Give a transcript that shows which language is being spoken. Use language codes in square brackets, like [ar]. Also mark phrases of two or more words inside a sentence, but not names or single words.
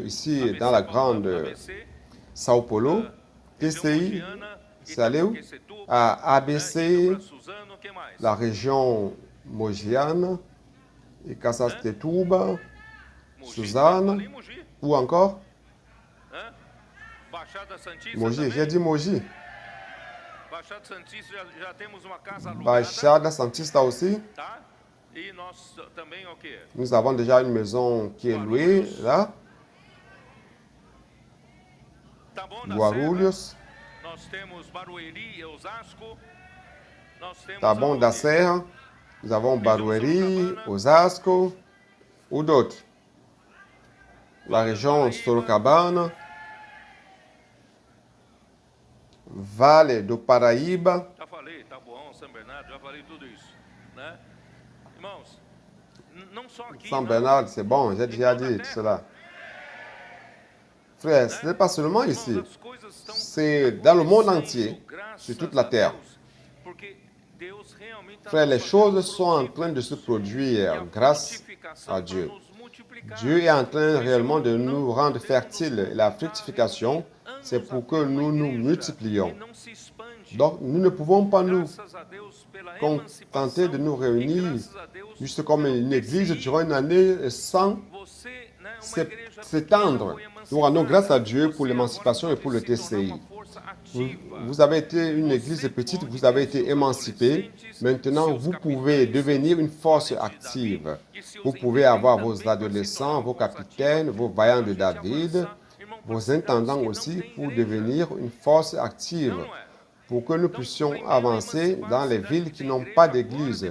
[fr] Ici, dans la grande Sao Paulo, TCI, c'est allé où? À ABC, la région Mogiana, et Casastetuba, Suzano, ou encore [pt] Baixada Santista Mogi, também? [fr] j'ai dit Mogi. [pt] Baixada Santista já temos uma casa alugada, [fr] Baixada Santista aussi. [pt] tá? E nós também o quê? [fr] Nous avons déjà une maison qui est louée là. [pt] Taboão da Serra, Guarulhos, nós temos Barueri e Osasco. Nós temos Taboão da aonde? Serra. [fr] Nous avons Barueri, Osasco ou d'autres. La région Sorocabana, [pt] Vale do Paraíba, Já falei, Taboão, São Bernardo, já falei tudo isso, né? Irmãos, não só aqui, São não. [fr] Bernard, c'est bon, j'ai déjà dit cela. Frère, ce n'est pas seulement ici, [pt] Irmãos, as coisas estão [fr] c'est dans le monde [pt] acontecendo, [fr] entier, [pt] graças [fr] sur toute la [pt] a [fr] terre. [pt] Deus, porque Deus realmente está [fr] Frère, les [pt] nos [fr] choses [pt] fazendo [fr] sont en [pt] frutíferos. [fr] train de se [pt] E [fr] produire [pt] a [fr] grâce [pt] frutificação [fr] à [pt] vai [fr] Dieu. [pt] nos multiplicar. [fr] Dieu est en train [pt] Por isso, [fr] réellement de [pt] irmãos, [fr] nous [pt] não [fr] rendre [pt] podemos [fr] fertiles. Et la fructification, c'est pour que nous nous multiplions. [pt] e não se expande. [fr] Donc, nous ne pouvons pas nous [pt] Graças a Deus pela [fr] contenter de nous [pt] emancipação e [fr] réunir [pt] graças a Deus [fr] juste comme [pt] pelo [fr] une église TCI. durant une année sans [pt] Você, né, uma [fr] s'é- [pt] igreja [fr] s'étendre. [pt] pequena foi [fr] Nous rendons grâce à [pt] emancipada. [fr] Dieu pour [pt] Você [fr] l'émancipation et [pt] agora [fr] pour le [pt] pode se tornar TCI. uma força [fr] Vous, [pt] ativa. [fr] vous avez été une église petite, vous avez été émancipé. Maintenant, vous pouvez devenir une force active. Vous pouvez avoir vos adolescents, vos capitaines, vos vaillants de David, vos intendants aussi pour devenir une force active, pour que nous puissions avancer dans les villes qui n'ont pas d'église.